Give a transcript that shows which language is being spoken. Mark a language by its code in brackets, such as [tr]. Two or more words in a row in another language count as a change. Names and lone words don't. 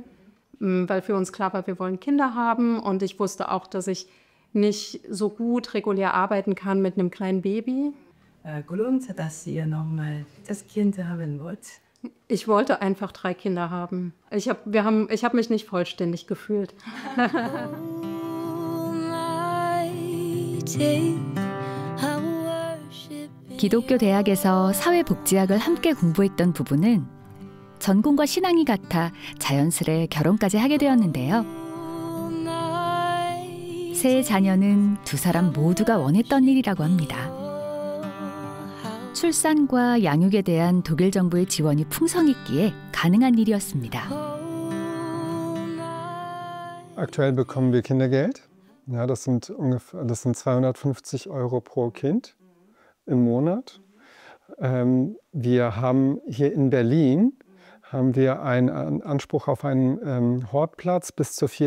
[de] Weil für uns klar war, wir wollen Kinder haben. Und ich wusste auch, dass ich nicht so gut regulär arbeiten kann mit einem kleinen Baby. Grund, dass ihr nochmal das Kind haben wollt? Ich wollte einfach 3 Kinder haben. Ich hab mich nicht vollständig gefühlt. [ko] 기독교 대학에서 사회복지학을 함께 공부했던 부부는 전공과 신앙이 같아 자연스레 결혼까지 하게 되었는데요. 새 자녀는 두 사람 모두가 원했던 일이라고 합니다. 출산과 양육에 대한 독일 정부의 지원이 풍성했기에 가능한 일이었습니다. [de] Aktuell bekommen wir Kindergeld. Ja, das sind 250 € pro Kind im Monat. Wir haben hier in Berlin einen Anspruch auf einen Hortplatz bis zur 4.